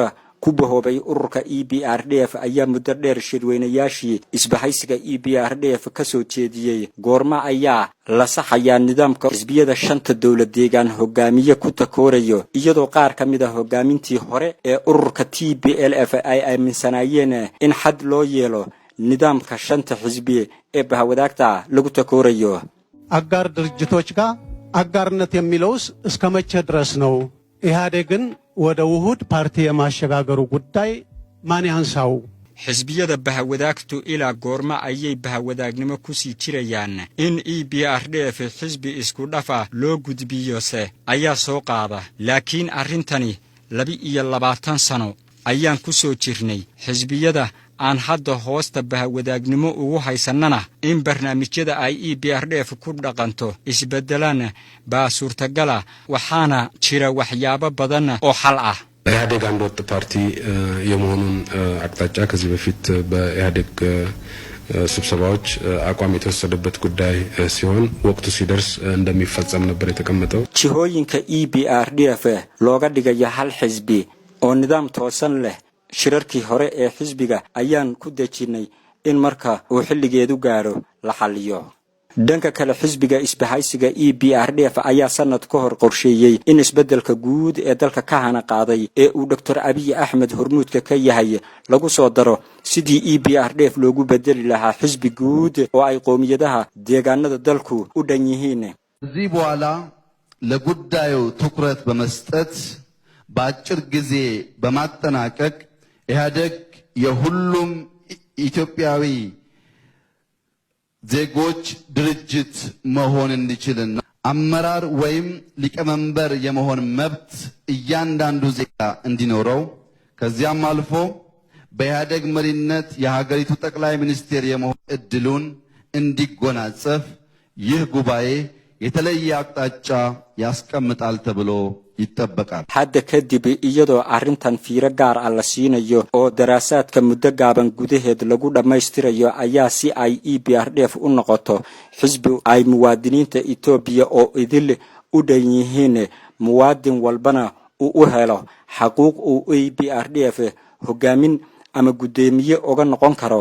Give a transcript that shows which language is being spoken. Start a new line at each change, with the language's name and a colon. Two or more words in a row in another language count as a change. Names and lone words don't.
Somali: ku bahoobay ururka EPRDF ayaa muddo dheer shirweynayaashii isbahaysiga EPRDF ka soo jeediyay goorma ayaa la saxayaa nidaamka xisbiyada shanta dawlad deegaan hogaamiye ku takoorayo iyadoo qaar ka mid ah hogaamintii hore ee ururka TPLF ay aaminsanayeen in xad loo yeelo nidaamka shanta xisbi ee bahawadaagta lagu takoorayo.
Amharic: አጋር ድርጅቶች ጋር አጋርነት የሚለውስ እስከ መቼ ድረስ ነው? ኢህአዴግን ወደ ውሁድ ፓርቲ የማሸጋገሩ ጉዳይ ማን ያንሳው?
Somali: xisbiyada bahawadaagtu ilaa goorma ayay bahawadagnimo ku sii jirayaan in EPRDF xisbi isku dhafa loo gudbiyose ayaa soo qaada. laakiin arrintani 22 sano ayaan ku soo jirnay. xisbiyada aan hadda hoosta bahawadagnimo ugu haysanana in barnaamijyada ay EPRDF ku dhaqanto isbedelaan baa suurtagala, waxaana jira waxyaabo badan oo xal ah.
Amharic: ኢህአዴግ አንድ ወጥ ፓርቲ የመሆኑን አቅጣጫ ከዚህ በፊት በኢህአዴግ ስብሰባዎች አቋም የተወሰደበት ጉዳይ ሲሆን ወቅቱ ሲደርስ እንደሚፈጸም ነበር የተቀመጠው። ቺሆይንከ EPRDF ሎጋ ዲጋያ
Somali: hal xisbi oo nidaam toosan leh shirarkii hore ee xisbiga ayaan ku dejinay in marka uu xilligeedu gaaro la xaliyo. dhanka kale xisbiga isbahaysiga EPRDF ayaa sanad ka hor qorsheeyay in isbedelka guud ee dalka ka hana qaaday ee uu Dr. Abiy Ahmed hormuudka ka yahay lagu soo daro sidii EPRDF loogu bedeli lahaa xisbi guud oo ay qoomiyadaha deegaanada dalku u dhan yihiin.
Amharic: እዚህ በኋላ ለጉዳዩ ትኩረት በመስጠት በአጭር ጊዜ በማጠናቀቅ ኢህአዴግ የሁሉም ኢትዮጵያዊ ዜጎች ድርጅት መሆን እንዲችልና አመራር ወይም ሊቀመንበር የመሆን መብት እያንዳንዱ ዜጋ እንዲኖረው ከዚያም አልፎ በኢህአዴግ መሪነት የሀገሪቱ ጠቅላይ ሚኒስትር የመሆን እድሉን እንዲጎናጸፍ ይህ ጉባኤ የተለየ አቅጣጫ ያስቀምጣል ተብሎ ይጠበቃል።
Somali: hadda kadib iyadoo arrintan fiiro gaar ah la siinayo oo daraasaadka muddo gaaban gudaheed lagu dhammaystirayo ayaa si ay EPRDF u noqoto xisbi ay muwaadiniinta Itoobiya oo idil u dhan yihiin, muwaadin walbana uu u helo xaquuq uu EPRDF hogaamin ama gudoomiye uga noqon karo.